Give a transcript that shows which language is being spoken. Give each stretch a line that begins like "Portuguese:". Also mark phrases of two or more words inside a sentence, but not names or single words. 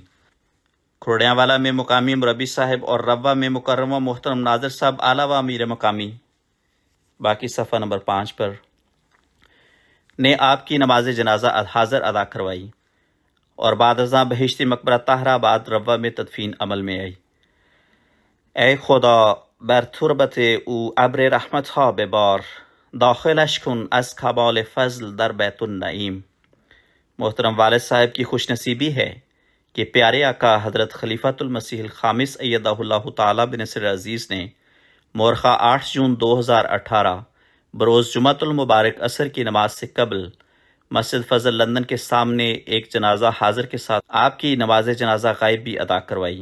Urdu: کھوڑیاں والا میں مقامی مربی صاحب اور روا میں مکرم و محترم ناظر صاحب اعلیٰ و امیر مقامی، باقی صفحہ نمبر 5 پر، نے آپ کی نماز جنازہ حاضر ادا کروائی اور بعد ازاں بہشتی مقبرہ طاہرہ آباد روا میں تدفین عمل میں آئی۔
Persian: ای خدا بر تربت او ابر رحمت ها ببار، داخلش کن از کمال فضل در بیت النعیم۔
Urdu: محترم والد صاحب کی خوش نصیبی ہے کہ پیارے آقا حضرت خلیفۃ المسیح الخامس
Arabic: ایدہ اللہ تعالیٰ بنصر عزیز
Urdu: نے مورخہ 8 جون 2018 بروز جمعۃ المبارک عصر کی نماز سے قبل مسجد فضل لندن کے سامنے ایک جنازہ حاضر کے ساتھ آپ کی نماز جنازہ غائب بھی ادا کروائی۔